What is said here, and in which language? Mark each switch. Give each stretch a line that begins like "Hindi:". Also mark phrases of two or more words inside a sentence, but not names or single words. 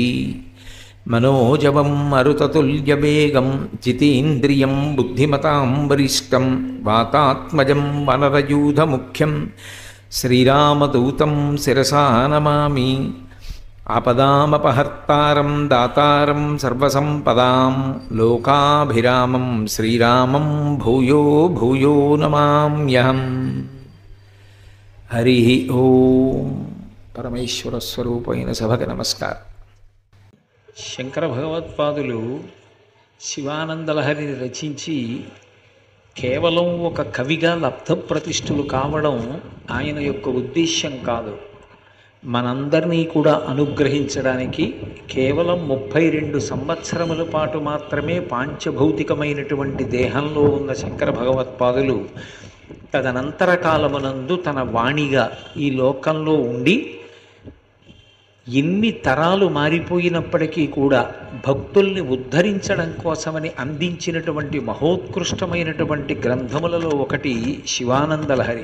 Sanskrit: मनोजवं मरुततुल्यवेगं जितेन्द्रियं बुद्धिमतां वरिष्ठं वातात्मजं वनरयूथमुख्यं श्रीरामदूतं शिरसा नमामि। आपदामपहर्तारं दातारं सर्वसम्पदां लोकाभिरामं श्रीरामं भूयो भूयो नमाम्यहम्। हरि ओम।
Telugu: పరమేశ్వర స్వరూపైన సభకు నమస్కారం. శంకర భగవత్పాదులు శివానందలహరిని రచించి కేవలం ఒక కవిగా లబ్ధప్రతిష్ఠులు కావడం ఆయన యొక్క ఉద్దేశ్యం కాదు. మనందరినీ కూడా అనుగ్రహించడానికి కేవలం 32 సంవత్సరముల పాటు మాత్రమే పాంచభౌతికమైనటువంటి దేహంలో ఉన్న శంకర భగవత్పాదులు తదనంతర కాలమునందు తన వాణిగా ఈ లోకంలో ఉండి ఎన్ని తరాలు మారిపోయినప్పటికీ కూడా భక్తుల్ని ఉద్ధరించడం కోసమని అందించినటువంటి మహోత్కృష్టమైనటువంటి గ్రంథములలో ఒకటి శివానందలహరి.